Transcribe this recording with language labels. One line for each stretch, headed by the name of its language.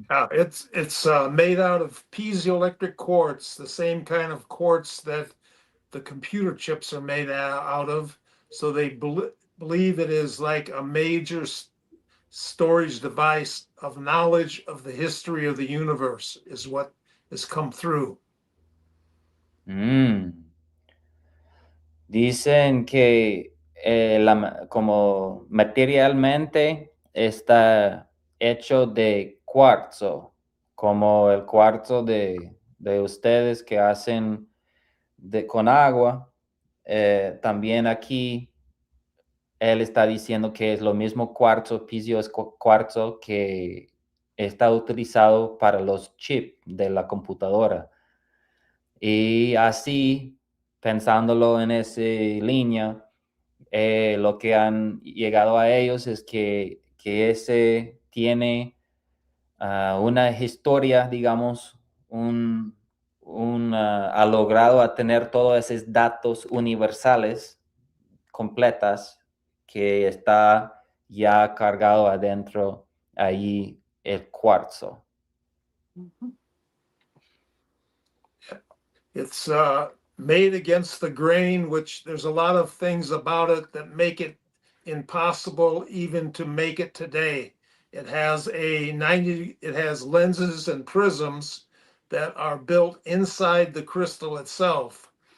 English: It's made out of piezoelectric quartz, the same kind of quartz that the computer chips are made out of. So they believe it is like a major storage device of knowledge of the history of the universe is what has come through.
Spanish: Dicen que como materialmente está hecho de cuarzo, como el cuarzo de ustedes que hacen con agua. También aquí él está diciendo que es lo mismo cuarzo, piezo es cuarzo que está utilizado para los chips de la computadora. Y así, pensándolo en esa línea, lo que han llegado a ellos es que ese tiene una historia, digamos, ha logrado a tener todos esos datos universales completas que está ya cargado adentro ahí el cuarzo.
English: It's made against the grain, which there's a lot of things about it that make it impossible even to make it today. It has it has lenses and prisms that are built inside the crystal itself.